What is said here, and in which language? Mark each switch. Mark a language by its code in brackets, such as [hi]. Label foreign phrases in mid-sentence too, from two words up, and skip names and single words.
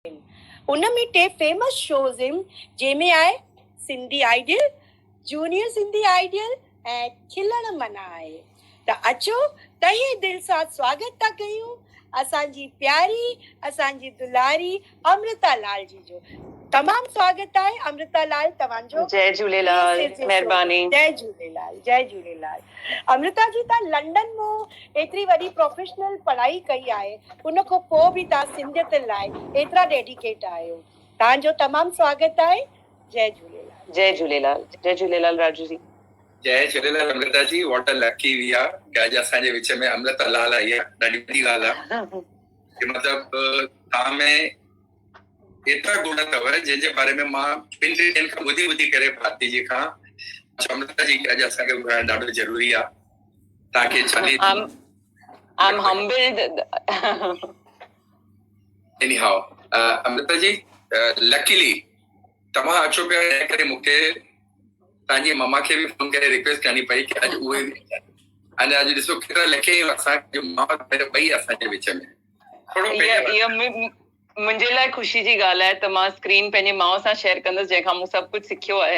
[sd] उनमें टे [en] famous shows [sd] आहिनि जंहिंमें आहे सिंधी आइडियल, जूनियर सिंधी आइडियल ऐं खिलण मना आहे। त अचो तहे दिल सां स्वागत था कयूं असांजी प्यारी असांजी दुलारी अमृता लाल जी जो। तमाम स्वागत है अमृता लाल तव्हांजो। जय झूलेलाल, मेहरबानी। जय झूलेलाल, जय झूलेलाल। अमृता जी ता लंडन में एतरी वडी प्रोफेशनल पढ़ाई कई आहे, उन को पो भी ता सिंधियत लाए एतरा डेडिकेट आयो। तांजो तमाम स्वागत है। जय झूलेलाल। जय झूलेलाल, जय झूलेलाल राजू जी। जय झूलेलाल अमृता जी। [en] what a lucky we are [sd] कि अॼु असांजे विच में अमृता लाल आई आहे। ॾाढी वॾी ॻाल्हि आहे कि मतिलबु तव्हां में एतिरा गुण अथव जंहिंजे बारे में मां ॿिनि टिनि ॾींहंनि खां ॿुधी करे भारती जी खां अमृता जी अॼु असांखे ॿुधाइणु ॾाढो ज़रूरी आहे। तव्हांखे [en] I'm humbled. [sd] anyhow अमृता जी लकीली तव्हां अचो पिया हिन करे मूंखे तव्हांजी ममा खे बि फोन करे रिक्वेस्ट करणी पई कि अॼु उहे अने अॼु ॾिसो केतिरा लखे असांजो माउ ॿई असांजे विच में मुंहिंजे लाइ ख़ुशी जी ॻाल्हि आहे त मां स्क्रीन पंहिंजे माउ सां शेयर कंदसि जंहिंखां मूं सभु कुझु सिखियो आहे।